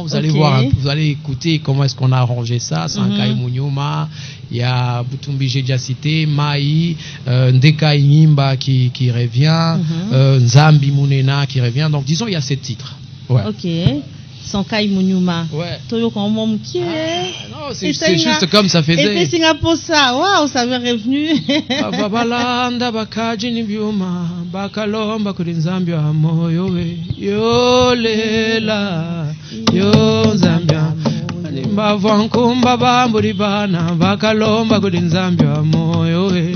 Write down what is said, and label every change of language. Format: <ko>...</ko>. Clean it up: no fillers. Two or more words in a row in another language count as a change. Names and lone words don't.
<fr>Vous allez voir, vous allez écouter comment est-ce qu'on a arrangé ça. Sankai Munyoma, il y a Butumbi, j'ai déjà cité, Mai, Ndeka Inyimba qui revient, Nzambi Munena qui revient. Donc disons il y a 7 titres. Ok. Sankai Munyuma. Toyo quand même qui est. Non, c'est juste comme ça faisait. Et puis Singapour ça, waouh, ça m'est revenu.</fr> <kqn>Babalanda bakaji ni biuma, bakalomba kuri Nzambi wa moyo we. Yo lela, yo Zambia. Mbavwankumba bamburi bana, bakalomba kuri Nzambi wa moyo we.</kqn>